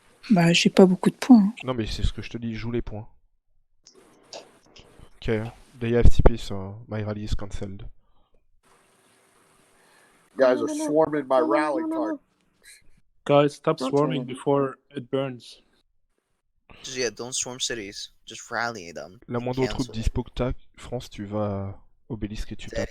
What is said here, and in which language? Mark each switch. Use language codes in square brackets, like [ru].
[fr] Bah, j'ai pas beaucoup de points. Hein. Non, mais c'est ce que je te dis, joue les points. Ok. [en] They have TP, so my rally is cancelled. Guys are swarming my rally card. Guys, stop swarming before it burns. Just, yeah, don't swarm cities. Just rally them. [fr] La moindre [en] Cancel. [fr] troupe dispo que t'as, France, tu vas à Obélisque et tu tapes.